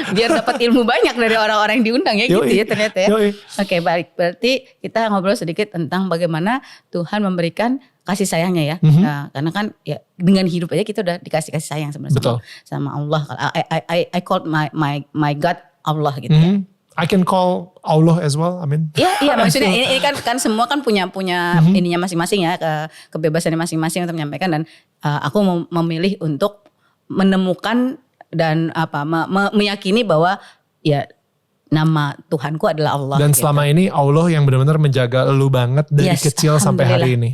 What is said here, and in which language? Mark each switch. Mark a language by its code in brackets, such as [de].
[id] Biar dapat ilmu banyak dari orang-orang yang diundang ya. Gitu ya ternyata ya. Oke, baik. Berarti kita ngobrol sedikit tentang bagaimana Tuhan memberikan kasih sayangnya ya. Nah, karena kan ya dengan hidup aja kita udah dikasih kasih sayang sebenarnya sama Allah. [en] I called my God Allah gitu ya. I can call Allah as well. I mean. [id] Iya maksudnya ini kan semua kan punya ininya masing-masing ya, kebebasannya masing-masing untuk menyampaikan, dan aku memilih untuk menemukan dan meyakini bahwa ya nama Tuhanku adalah Allah. Dan gitu. selama ini Allah yang benar-benar menjaga lu banget dari kecil sampai hari ini.